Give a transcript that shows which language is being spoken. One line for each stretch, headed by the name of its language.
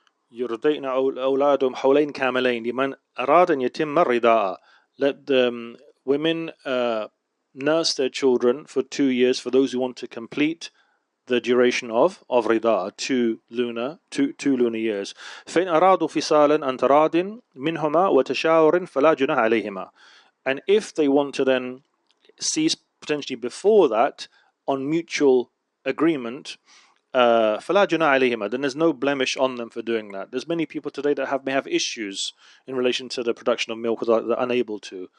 Arabic: يرضعن أولادهم حولين كاملين لمن أراد أن يتم الرضاعة.
English: Let the women nurse their children for 2 years for those who want to complete the duration of رضاعة, two lunar years.
Arabic: فإن أرادوا فصالا عن تراض منهما وتشاور فلا جناح عليهما.
English: And if they want to then cease potentially before that on mutual agreement,
Arabic: فلا جناح عليهما,
English: then there's no blemish on them for doing that. There's many people today that may have issues in relation to the production of milk, or they're unable to.